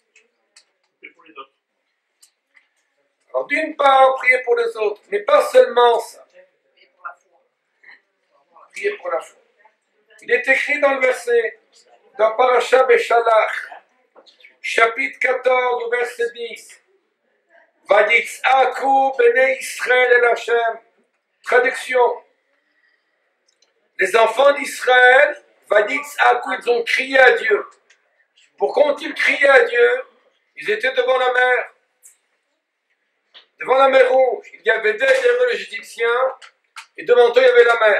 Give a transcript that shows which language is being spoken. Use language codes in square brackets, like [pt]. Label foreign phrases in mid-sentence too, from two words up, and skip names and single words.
[fr] Alors d'une part, prier pour les autres, mais pas seulement ça. Prier pour la foi. Il est écrit dans le verset, dans Parashat Beshalach, chapitre 14, verset 10. [he] ויצעקו בני ישראל אל השם. [fr] Traduction. Les enfants d'Israël, Vaditz'aku, ils ont crié à Dieu. Pourquoi ont-ils crié à Dieu? Ils étaient devant la mer. Devant la mer Rouge. Il y avait derrière les Égyptiens et devant eux il y avait la mer.